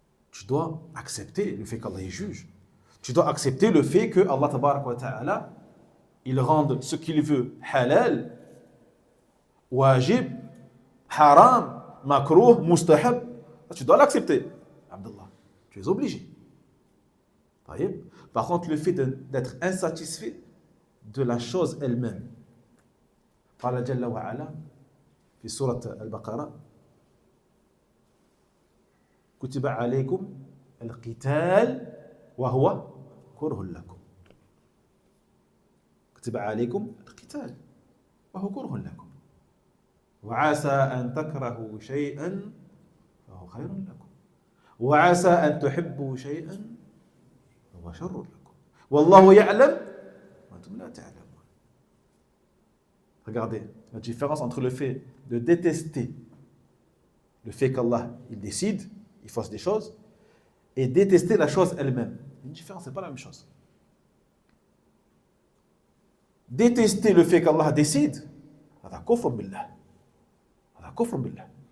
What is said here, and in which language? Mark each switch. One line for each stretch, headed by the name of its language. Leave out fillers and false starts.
French: Tu dois accepter le fait qu'Allah est juge. Tu dois accepter le fait que Allah tabarak wa ta'ala, il rende ce qu'il veut halal, wajib, haram, makruh, mustahab. Tu dois l'accepter. Abdullah, tu es obligé. Par contre, le fait d'être insatisfait de la chose elle-même.
Arabic: قال جل وعلا في سورة البقرة كتب عليكم القتال وهو كره لكم كتب عليكم القتال وهو كره لكم وعسى أن تكرهوا شيئا فهو خير لكم وعسى أن تحبوا شيئا فهو شر لكم والله يعلم وأنتم لا تعلمون.
French: Regardez la différence entre le fait de détester le fait qu'Allah il décide, il fasse des choses, et détester la chose elle-même. Une différence, c'est pas la même chose. Détester le fait qu'Allah décide, c'est kufr billah. C'est kufr billah.